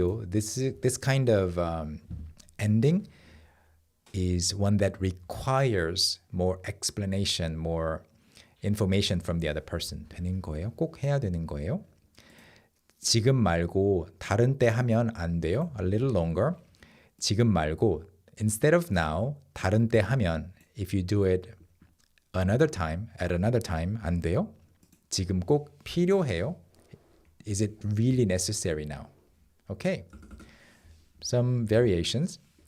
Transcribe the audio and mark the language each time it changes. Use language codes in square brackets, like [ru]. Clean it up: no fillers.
[en] This kind of ending is one that requires more explanation, more information from the other person. [ko] 되는 거예요. 꼭 해야 되는 거예요. 지금 말고 다른 때 하면 안 돼요. [en] A little longer. [ko] 지금 말고 [en] instead of now, [ko] 다른 때 하면, [en] if you do it another time, at another time, [ko] 안 돼요? 지금 꼭 필요해요? [en] Is it really necessary now? Okay. Some variations.